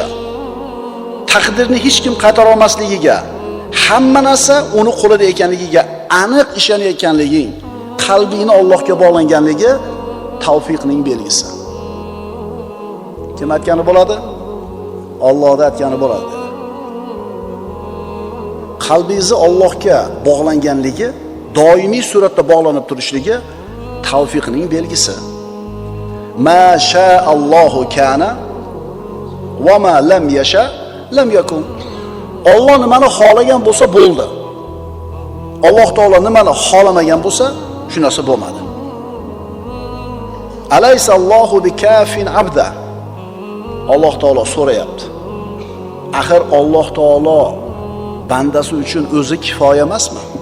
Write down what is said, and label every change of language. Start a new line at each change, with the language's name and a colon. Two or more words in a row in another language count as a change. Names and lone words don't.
Uzbek: Taqdirni hech kim qaytara olmasligiga, hamma narsa uni qo'lida ekanligiga aniq ishonayotganliging, qalbingni Allohga bog'langanligi tavfiqning belgisi. Kim aytgani bo'ladi? Allohda aytgani bo'ladi. Qalbingizni Allohga bog'langanligi, doimiy suratda bog'lanib turishligi tavfiqning belgisi.
Arabic: ما شاء الله كان وما لم يشأ لم يكن.
Uzbek: Alloh nimani xohlagan bo'lsa bo'ldi. Alloh taolo nimani xohlamagan bo'lsa, shu narsa bo'lmadi.
Arabic: أليس الله بكاف عبده.
Uzbek: Alloh taolo so'rayapti. Axir Alloh taolo bandasi uchun o'zi kifoya emasmi?